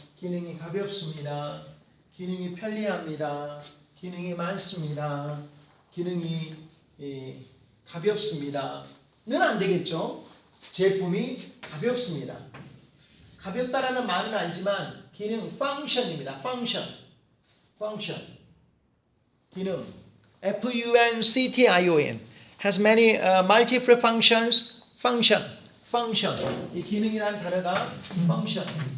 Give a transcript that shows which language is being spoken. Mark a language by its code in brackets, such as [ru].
[ko] 기능이 가볍습니다. 기능이 편리합니다. 기능이 많습니다. 기능이 가볍습니다. 는 안 되겠죠. 제품이 가볍습니다. 가볍다라는 말은 알지만 기능 function입니다. [en] function. 기능 function has many multiple functions. function. [ko] 이 기능이라는 단어가 function.